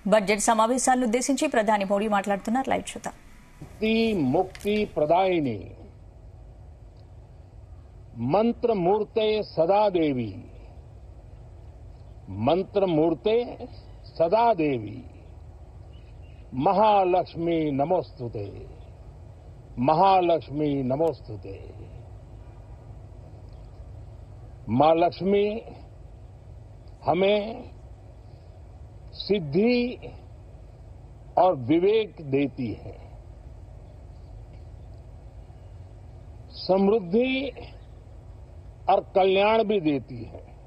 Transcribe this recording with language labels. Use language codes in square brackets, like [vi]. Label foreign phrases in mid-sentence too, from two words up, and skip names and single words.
[te] బడ్జెట్ సమావేశాలను ఉద్దేశించి ప్రధాని మోడీ మాట్లాడుతున్నారు. లైవ్ చూద్దాం. [sa] मुक्ति प्रदायिनी मंत्र मूर्ते सदा देवी, मंत्र मूर्ते सदा देवी, महालक्ष्मी नमोस्तुते, महालक्ष्मी नमोस्तुते। [hi] मां लक्ष्मी हमें सिद्धि और विवेक देती है, समृद्धि और कल्याण भी देती है।